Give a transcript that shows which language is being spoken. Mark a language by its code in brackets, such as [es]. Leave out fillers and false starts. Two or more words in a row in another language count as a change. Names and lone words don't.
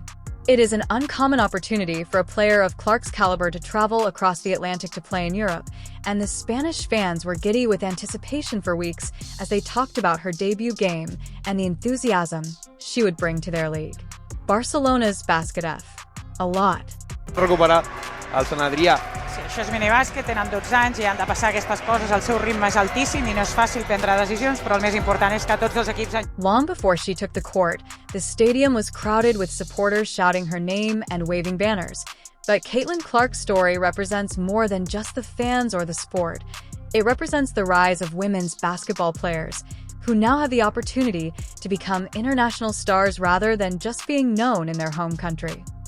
[en] It is an uncommon opportunity for a player of Clark's caliber to travel across the Atlantic to play in Europe, and the Spanish fans were giddy with anticipation for weeks as they talked about her debut game and the enthusiasm she would bring to their league. Barcelona's Basket F. A lot. [ca] Recuperar el Sant Adrià. Sí, això és minibàsquet, tenen 12 anys i han de passar aquestes coses, el seu ritme és altíssim i no és fàcil prendre decisions, però el més important és que tots els equips... [en] Long before she took the court, the stadium was crowded with supporters shouting her name and waving banners. But Caitlyn Clark's story represents more than just the fans or the sport. It represents the rise of women's basketball players, who now have the opportunity to become international stars rather than just being known in their home country.